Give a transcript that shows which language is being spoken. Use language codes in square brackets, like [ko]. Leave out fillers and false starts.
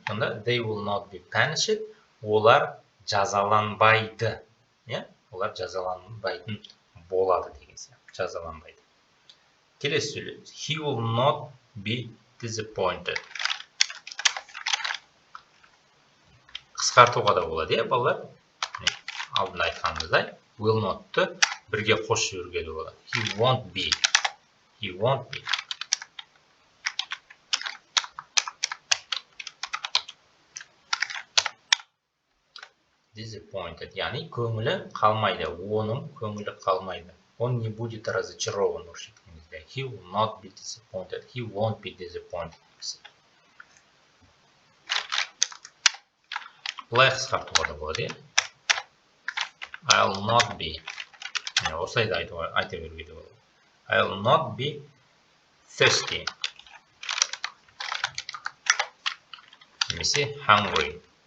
[kk] Сонда [en] they will not be punished. [kk] Олар жазаланбайды. Олар жазаланбайтын болады деген сияқты. Жазаланбайды. Келесі сөйлеміз. [en] He will not be disappointed. [kk] Қысқартуға да болады, балалар? Алдында айтқанымыздай, will not-ты бірге қосып жіберуге де болады. [en] He won't be. He won't be. [kk] Disappointed, яғни көңілі қалмайды, оның көңілі қалмайды. [ru] Он не будет разочарован. [en] He will not be disappointed. He won't be disappointed. [kk] Бұлай қысқартуға да болады. [en] I'll not be. [kk] Осылай да айта беруге де болады. [en] I'll not be thirsty. [kk] Немесе hungry.